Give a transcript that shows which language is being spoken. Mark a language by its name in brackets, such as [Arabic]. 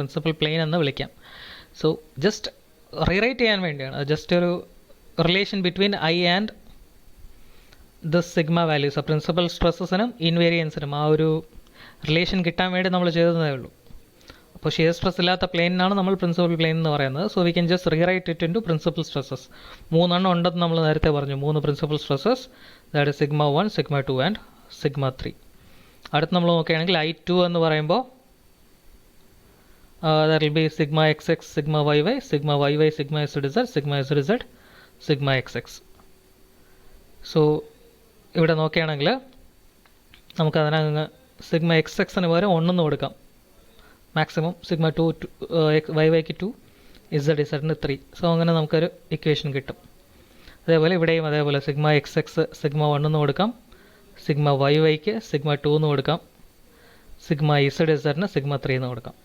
[Malayalam] Principal plain എന്ന് വിളിക്കാം. So just rewrite ചെയ്യാൻ വേണ്ടിയാണ്, ജസ്റ്റ് ഒരു relation [English] between I and the sigma values, [Malayalam] principal സ്ട്രെസ്സസിനും ഇൻവേരിയൻസിനും ആ ഒരു റിലേഷൻ കിട്ടാൻ വേണ്ടി നമ്മൾ ചെയ്തതേ ഉള്ളൂ. അപ്പോൾ ഷിയർ സ്ട്രെസ് ഇല്ലാത്ത പ്ലെയിനാണ് നമ്മൾ പ്രിൻസിപ്പൽ പ്ലെയിൻ എന്ന് പറയുന്നത്. [English] So we can just rewrite it into principal stresses. [Malayalam] 3 എണ്ണം ഉണ്ടെന്ന് നമ്മൾ നേരത്തെ പറഞ്ഞു. 3 principal stresses, [English] That is sigma 1, sigma 2 and sigma 3. [Malayalam] അടുത്ത് നമ്മൾ നോക്കുകയാണെങ്കിൽ [English] I2 [Malayalam] എന്ന് പറയുമ്പോൾ [English] that will be sigma XX, sigma YY, sigma YY, sigma ZZ, sigma ZZ, sigma XX. [Malayalam] So ഇവിടെ നോക്കുകയാണെങ്കിൽ നമുക്കതിനങ്ങ് സിഗ്മ XX പകരം 1 എന്ന് കൊടുക്കാം. Maximum sigma 2 YYക്ക് 2, ZZന് 3. സോ അങ്ങനെ നമുക്കൊരു ഇക്വേഷൻ കിട്ടും. അതേപോലെ ഇവിടെയും അതേപോലെ സിഗ്മ XX സിഗ്മ 1 എന്ന് കൊടുക്കാം, സിഗ്മ YYക്ക് സിഗ്മ 2 എന്ന് കൊടുക്കാം, സിഗ്മ ZZന് സിഗ്മ 3 എന്ന് കൊടുക്കാം.